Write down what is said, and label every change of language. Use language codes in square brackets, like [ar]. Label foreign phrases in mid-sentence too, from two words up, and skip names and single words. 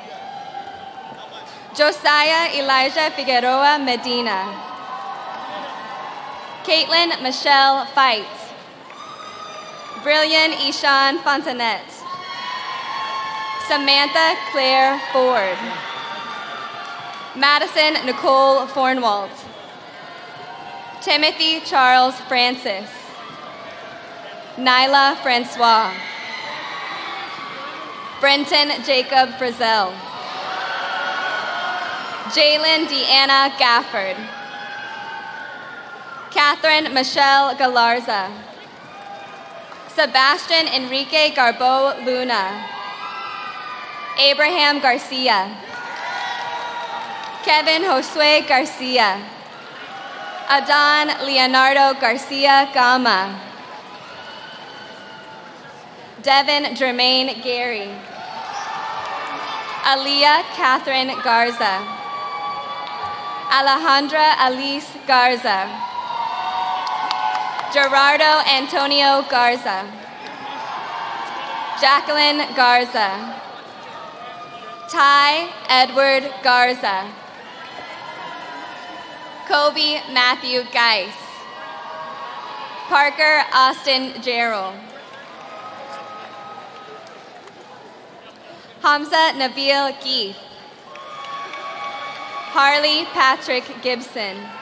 [en] Josiah Elijah Figueroa Medina. Caitlin Michelle Fight. Brilliant Ishan Fontanet. Samantha Claire Ford. Madison Nicole Fornwalt. Timothy Charles Francis. Nyla Francois. Brenton Jacob Frizzell. Jalen Deanna Gafford. Catherine Michelle Galarza. Sebastian Enrique Garbo Luna. Abraham Garcia. Kevin Josue Garcia. Adan Leonardo Garcia Gama. Devin Jermaine Gary. Aliyah Catherine Garza. Alejandra Alice Garza. Gerardo Antonio Garza. Jacqueline Garza. Ty Edward Garza. Kobe Matthew Geis. Parker Austin Gerald. Hamza Nabil Geith. Harley Patrick Gibson.